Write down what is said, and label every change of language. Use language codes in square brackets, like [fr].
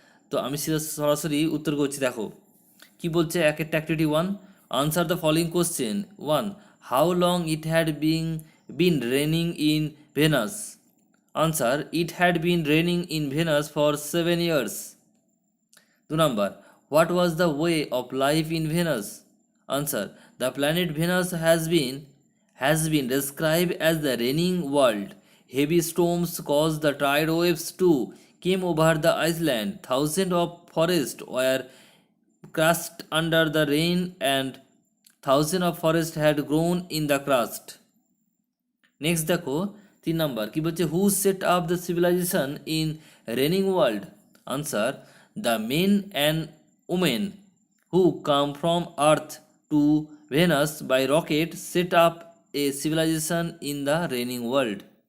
[bn] তো আমি সরাসরি উত্তর করছি। দেখো কি বলছে, একটা activity 1, [en] Answer the following question. 1, how long it had been raining in Venus. Answer, it had been raining in Venus for 7 years. 2 number, what was the way of life in Venus? Answer, the planet Venus has been described as the raining world. Heavy storms caused the tide waves to came over the island. Thousands of forests were crushed under the rain and thousands of forests had grown in the crust. [bn] Next দেখো 3 number কি বলছে, [en] Who set up the civilization in raining world. Answer, the men and women who came from earth to Venus by rocket set up a civilization in the raining world.